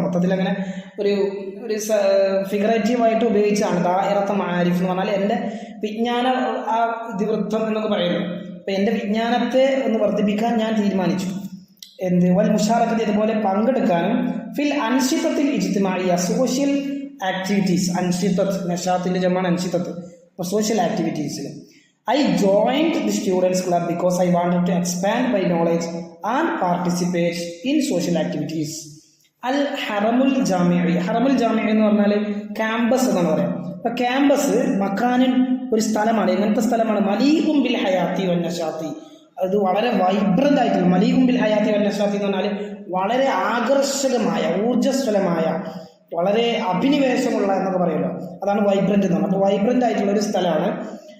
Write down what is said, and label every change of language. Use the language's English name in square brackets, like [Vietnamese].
[Malayalam] മൊത്തത്തിൽ അങ്ങനെ ഒരു ഫിഗറേറ്റീവായിട്ട് ഉപയോഗിച്ചാണ് ദാഇറത്ത മആരിഫ് എന്ന് പറഞ്ഞാൽ എൻ്റെ വിജ്ഞാന ഇതിവൃത്തം എന്നൊക്കെ പറയുന്നു. അപ്പം എൻ്റെ വിജ്ഞാനത്തെ ഒന്ന് വർദ്ധിപ്പിക്കാൻ ഞാൻ തീരുമാനിച്ചു. വൽ മുഷാറക്കത്ത് ഇതുപോലെ പങ്കെടുക്കാനും. ഫിൽ അൻഷിത്തത്തിൽ ഇജ്തിമാഇയ സോഷ്യൽ ആക്ടിവിറ്റീസ്. അൻഷിത്തത്ത് നഷാത്തിൻ്റെ ജമാണ് അൻഷിത്തത്ത്. അപ്പോൾ social ആക്ടിവിറ്റീസിൽ [English] I joined the students club because I wanted to expand my knowledge and participate in social activities. [Malayalam] അൽ ഹറമുൽ ജാമിഇ എന്ന് പറഞ്ഞാൽ ക്യാമ്പസ് എന്നാണ് പറയാം. അപ്പൊ ക്യാമ്പസ് മക്കാനിൻ ഒരു സ്ഥലമാണ്. എങ്ങനത്തെ സ്ഥലമാണ്? മലീഉം ബിൽ ഹയാത്തി വന്നശാത്തി. അത് വളരെ വൈബ്രന്റ് ആയിട്ടുള്ള, മലീഉം ബിൽ ഹയാത്തി വന്നശാത്തി എന്ന് പറഞ്ഞാൽ വളരെ ആകർഷകമായ, ഊർജ്ജസ്വലമായ, വളരെ അഭിനിവേശമുള്ള എന്നൊക്കെ പറയുമല്ലോ, അതാണ് വൈബ്രന്റ് എന്ന് പറഞ്ഞാൽ. അപ്പോൾ വൈബ്രന്റ് ആയിട്ടുള്ള ഒരു സ്ഥലമാണ്.